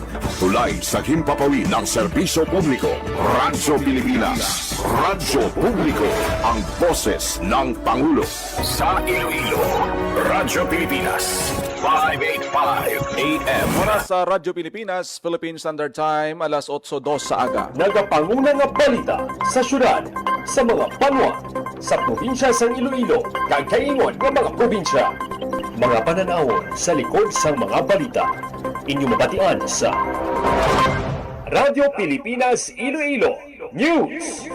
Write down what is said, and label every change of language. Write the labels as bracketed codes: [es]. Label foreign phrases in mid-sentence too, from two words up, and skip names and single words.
[tl] Tulay sa himpapawid ng serbisyo publiko. Radyo Pilipinas. Radyo Publiko. Ang boses ng Pangulo. Sa Iloilo, Radyo Pilipinas. 585 AM. Mula sa Radyo Pilipinas, Philippine Standard Time, [hil] alas 8:02 sa aga. Nagapanguna nga balita sa syudad, sa mga banwa, sa probinsya sa Iloilo, kagkaingon ng mga probinsya. Mga pananawon sa likod sa mga balita. Inyong mabatian sa Radyo Pilipinas Iloilo News.